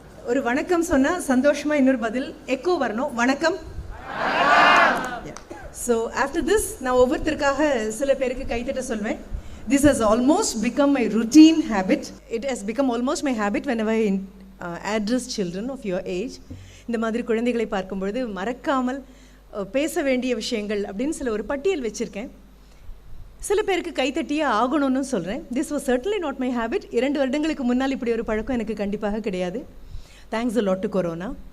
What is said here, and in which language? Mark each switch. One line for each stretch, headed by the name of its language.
Tamil: ஒரு வணக்கம் சொன்னா சந்தோஷமா இன்னொரு பதில் எக்கோ வரணும். வணக்கம்.
English: So after this
Tamil: நான் ஒவ்வொருத்தருக்காக சில பேருக்கு கைத்தட்ட சொல்வேன்.
English: This has almost become my routine habit. It has become almost my habit whenever I address children of your age.
Tamil: இந்த மாதிரி குழந்தைகளை பார்க்கும்பொழுது மறக்காமல் பேச வேண்டிய விஷயங்கள் அப்படின்னு சில ஒரு பட்டியல் வச்சுருக்கேன். சில பேருக்கு கைத்தட்டியே ஆகணும்னு சொல்கிறேன்.
English: This was certainly not my habit.
Tamil: 2 வருடங்களுக்கு முன்னால் இப்படி ஒரு பழக்கம் எனக்கு கண்டிப்பாக கிடையாது.
English: Thanks a lot to corona.